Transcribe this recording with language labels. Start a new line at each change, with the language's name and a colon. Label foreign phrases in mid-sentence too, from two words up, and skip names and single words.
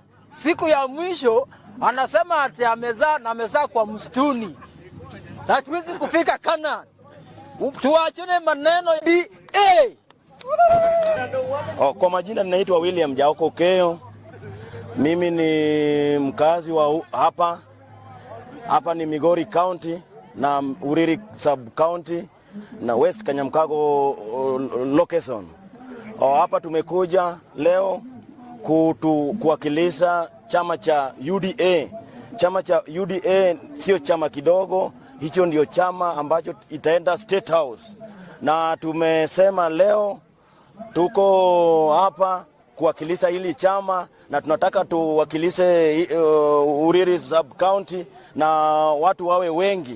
Swahili: Siku ya mwisho anasema ati amezaa kwa msituni. Hatuwezi kufika Kanani. Tuachane maneno DA. Kwa majina ninaitwa William Jaoko Keo. Mimi ni mkazi wa hapa ni Migori County na Uriri Sub County na West Kanyamkago location. Hapa tumekuja leo kuwakilisha chama cha UDA. Chama cha UDA sio chama kidogo, hicho ndio chama ambacho itaenda State House. Na tumesema leo tuko hapa kuwakilisha hili chama na tunataka tuwakilishe Uriri Sub County na watu wawe wengi.